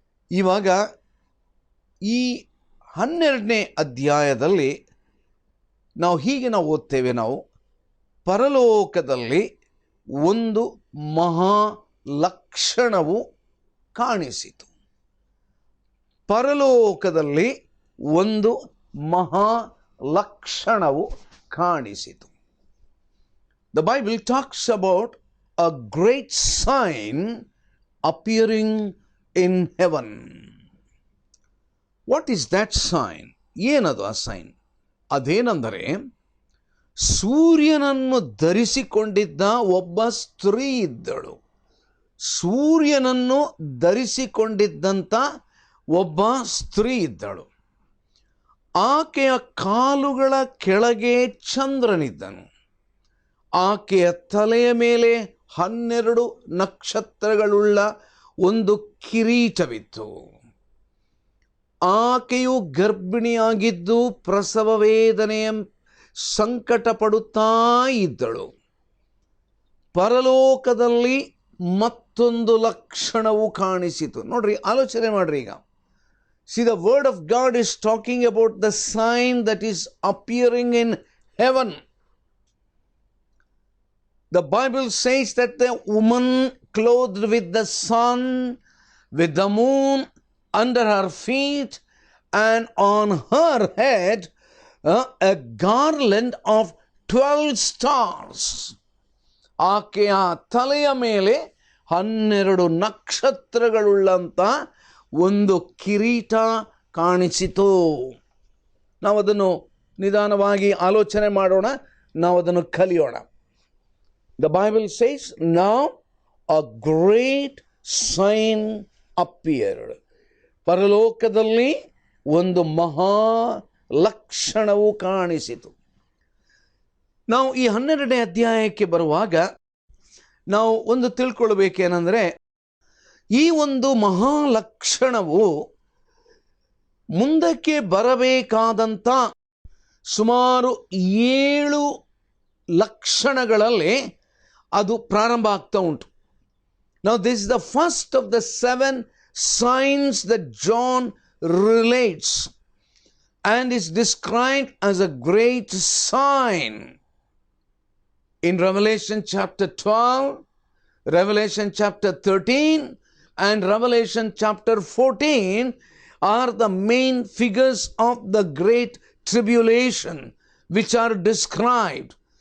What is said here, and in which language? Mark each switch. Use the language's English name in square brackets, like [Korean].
[Kannada] ಇವಾಗ ಈ 12ನೇ ಅಧ್ಯಾಯದಲ್ಲಿ ನಾವು ಹೀಗೆ ನಾವು ಓದ್ತೇವೆ, ನಾವು ಪರಲೋಕದಲ್ಲಿ ಒಂದು ಮಹಾ ಲಕ್ಷಣವು ಕಾಣಿಸಿತು. ಪರಲೋಕದಲ್ಲಿ ಒಂದು ಮಹಾ ಲಕ್ಷಣವು ಕಾಣಿಸಿತು. [English] The Bible talks about a great sign appearing in heaven. What is that sign? [Kannada] ಏನದು ಆ ಸೈನ್? ಅದೇನೆಂದರೆ, ಸೂರ್ಯನನ್ನು ಧರಿಸಿಕೊಂಡಿದ್ದ ಒಬ್ಬ ಸ್ತ್ರೀ ಇದ್ದಳು. ಸೂರ್ಯನನ್ನು ಧರಿಸಿಕೊಂಡಿದ್ದಂಥ ಒಬ್ಬ ಸ್ತ್ರೀ ಇದ್ದಳು. ಆಕೆಯ ಕಾಲುಗಳ ಕೆಳಗೆ ಚಂದ್ರನಿದ್ದನು. ಆಕೆಯ ತಲೆಯ ಮೇಲೆ 12 ನಕ್ಷತ್ರಗಳುಳ್ಳ ಒಂದು ಕಿರೀಟವಿತ್ತು. ಆಕೆಯು ಗರ್ಭಿಣಿಯಾಗಿದ್ದು ಪ್ರಸವ ವೇದನೆಯ ಸಂಕಟ ಪಡುತ್ತಾ ಇದ್ದಳು. ಪರಲೋಕದಲ್ಲಿ ಮತ್ತೊಂದು ಲಕ್ಷಣವು ಕಾಣಿಸಿತು. ನೋಡ್ರಿ, ಆಲೋಚನೆ ಮಾಡ್ರಿ. [English] ಈಗ see, the word of God is talking about the sign that is appearing in heaven. The Bible says that the woman clothed with the sun, with the moon under her feet, and on her head a garland of 12 stars. [Kannada] ಆಕೆಯ ತಲೆಯ ಮೇಲೆ 12 ನಕ್ಷತ್ರಗಳುಳ್ಳಂಥ ಒಂದು ಕಿರೀಟ ಕಾಣಿಸಿತು. ನಾವು ಅದನ್ನು ನಿಧಾನವಾಗಿ ಆಲೋಚನೆ ಮಾಡೋಣ, ನಾವು ಅದನ್ನು ಕಲಿಯೋಣ. [English] The Bible says, now a great sign appeared. [Kannada] ಪರಲೋಕದಲ್ಲಿ ಒಂದು ಮಹಾ ಲಕ್ಷಣವು ಕಾಣಿಸಿತು. ನಾವು ಈ 12ನೇ ಅಧ್ಯಾಯಕ್ಕೆ ಬರುವಾಗ ನಾವು ಒಂದು ತಿಳ್ಕೊಳ್ಬೇಕೇನೆಂದರೆ, ಈ ಒಂದು ಮಹಾಲಕ್ಷಣವು ಮುಂದಕ್ಕೆ ಬರಬೇಕಾದಂಥ ಸುಮಾರು 7 ಲಕ್ಷಣಗಳಲ್ಲಿ ಅದು ಪ್ರಾರಂಭ ಆಗ್ತಾ ಉಂಟು. [English] Now this is the first of the 7 signs that John relates and is described as a great sign. In Revelation chapter 12, Revelation chapter 13 and Revelation chapter 14 are the main figures of the great tribulation which are described.